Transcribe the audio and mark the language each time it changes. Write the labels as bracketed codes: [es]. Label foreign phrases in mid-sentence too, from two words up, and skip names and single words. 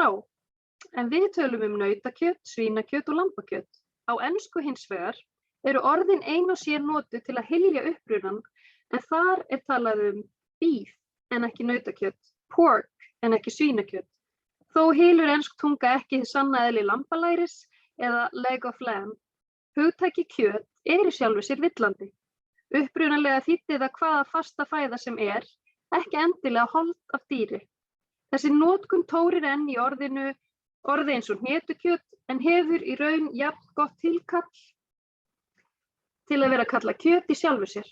[is] En við tölum nautakjöt, svínakjöt og lambakjöt. Á ensku hins vegar eru orðin ein og sér notuð til að hylja upprunan, en þar er talað beef en ekki nautakjöt, pork en ekki svínakjöt. Þó hylur ensk tunga ekki hið sanna eðli lambalæris eða [en] leg of lamb. [is] Hugtakið kjöt í sjálfu sér villandi. Upprunalega þýddi það hvaða fasta fæða sem er, ekki endilega hold af dýri. Þessi notkun tórir enn í orði eins og hnetukjöt en hefur í raun jafn gott tilkall til að vera kallað kjöt í sjálfu sér.